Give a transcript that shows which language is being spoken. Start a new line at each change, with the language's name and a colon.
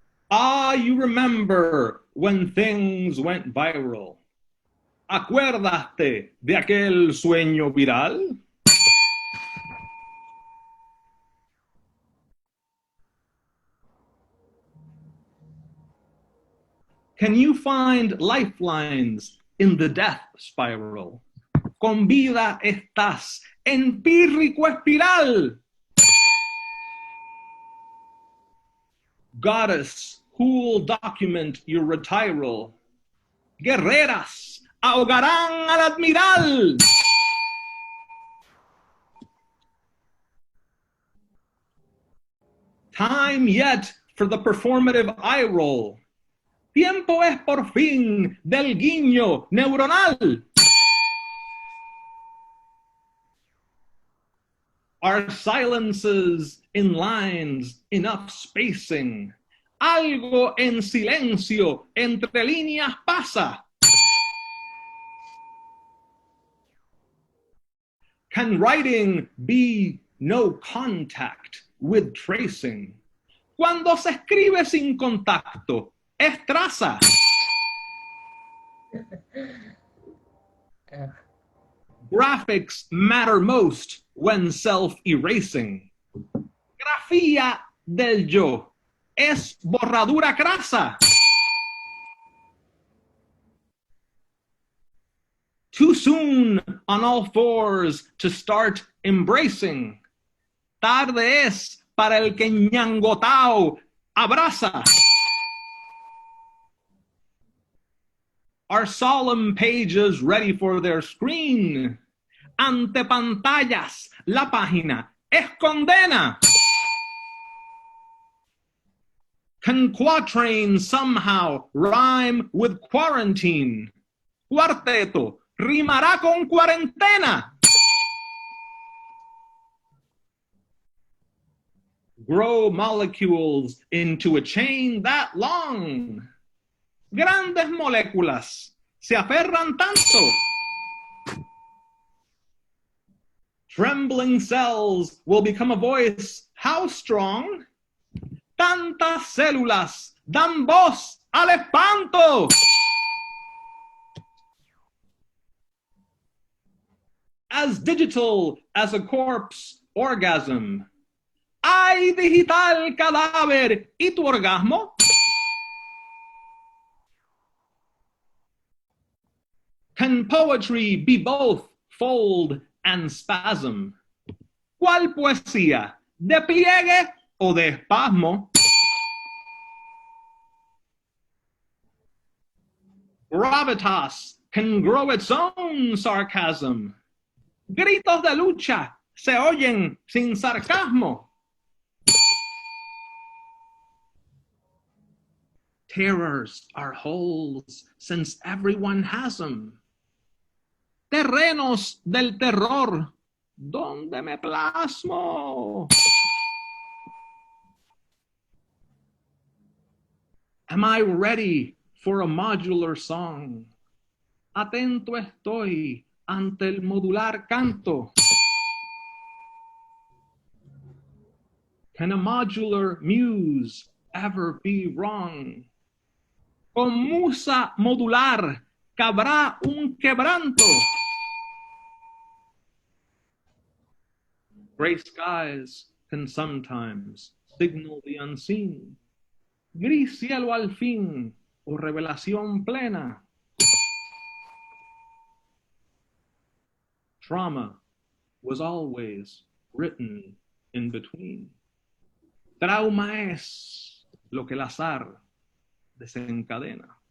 English: Ah, you remember when things went viral.
Spanish: ¿Acuérdate de aquel sueño viral?
English: Can you find lifelines in the death spiral?
Spanish: Con vida estás en pírrico espiral.
English: Goddess, who'll document your retiral?
Spanish: Guerreras ahogarán al admiral.
English: Time yet for the performative eye roll.
Spanish: Tiempo es por fin del guiño neuronal.
English: Are silences in lines enough spacing?
Spanish: Algo en silencio entre líneas pasa.
English: Can writing be no contact with tracing?
Spanish: Cuando se escribe sin contacto, es traza.
English: Graphics matter most when self-erasing.
Spanish: Grafía del yo es borradura crasa.
English: Too soon on all fours to start embracing.
Spanish: Tarde es para el que ñangotao abraza.
English: Are solemn pages ready for their screen?
Spanish: ante pantallas, la página es condena.
English: Can quatrain somehow rhyme with quarantine?
Spanish: Cuarteto rimará con cuarentena.
English: Grow molecules into a chain that long.
Spanish: Grandes moléculas se aferran tanto.
English: Trembling cells will become a voice. How strong?
Spanish: Tantas células dan voz al espanto.
English: As digital as a corpse orgasm.
Spanish: ¡Ay, digital cadáver! ¿Y tu orgasmo?
English: Can poetry be both fold and spasm?
Spanish: ¿Cuál poesía? ¿De pliegue o de espasmo?
English: Gravitas can grow its own sarcasm.
Spanish: Gritos de lucha se oyen sin sarcasmo.
English: Terrors are holes since everyone has them.
Spanish: Terrenos del terror, ¿dónde me plasmo?
English: Am I ready for a modular song?
Spanish: Atento estoy ante el modular canto.
English: Can a modular muse ever be wrong?
Spanish: Con musa modular cabrá un quebranto.
English: Gray skies can sometimes signal the unseen.
Spanish: Gris cielo al fin, o revelación plena.
English: Trauma was always written in between.
Spanish: Trauma es lo que el azar desencadena.